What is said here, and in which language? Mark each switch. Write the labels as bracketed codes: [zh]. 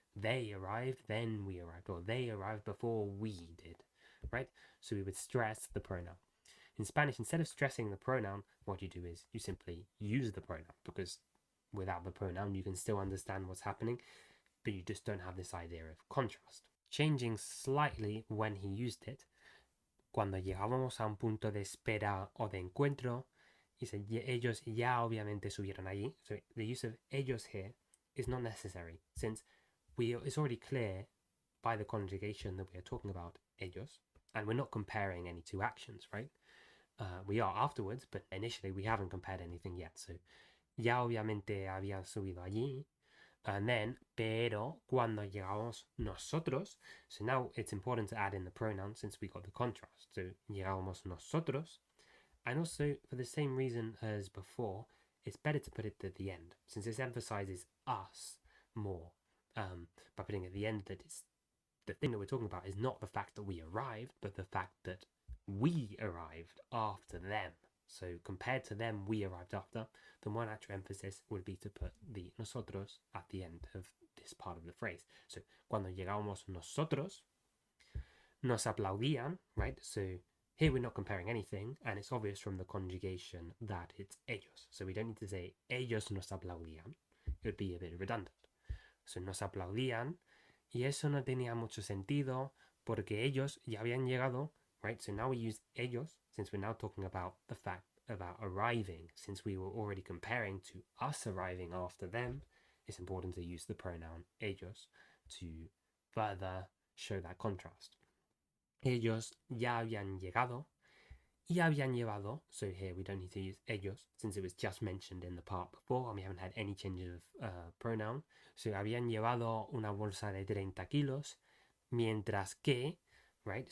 [en] They arrived, then we arrived, or they arrived before we did, right? So we would stress the pronoun. In Spanish, instead of stressing the pronoun, what you do is you simply use the pronoun, because without the pronoun, you can still understand what's happening, but you just don't have this idea of contrast. Changing slightly when he used it, [es] cuando llegábamos a un punto de espera o de encuentro, dice, ellos ya obviamente subieron allí. [en] So the use of ellos here is not necessary, since it's already clear by the conjugation that we are talking about ellos, and we're not comparing any two actions, right? We are afterwards, but initially we haven't compared anything yet. So [es] ya obviamente habían subido allí, [en] and then, [es] pero cuando llegamos nosotros, [en] so now it's important to add in the pronoun since we got the contrast. So [es] llegamos nosotros, [en] and also for the same reason as before, it's better to put it at the end since this emphasizes us more. By putting at the end that it's the thing that we're talking about is not the fact that we arrived, but the fact that we arrived after them. So compared to them, we arrived after, the more natural emphasis would be to put the nosotros at the end of this part of the phrase. [es] So cuando llegamos nosotros, nos aplaudían, right? [en] So here we're not comparing anything, and it's obvious from the conjugation that it's ellos. So we don't need to say [es] ellos nos aplaudían. [en] It would be a bit redundant. [es] So nos aplaudían, y eso no tenía mucho sentido porque ellos ya habían llegado, right? [en] So now we use ellos since we're now talking about the fact about arriving. Since we were already comparing to us arriving after them, it's important to use the pronoun ellos to further show that contrast. [es] Ellos ya habían llegado y habían llevado. [en] So here we don't need to use ellos since it was just mentioned in the part before and we haven't had any change of pronoun. [es] So habían llevado una bolsa de 30 kilos, mientras que, right?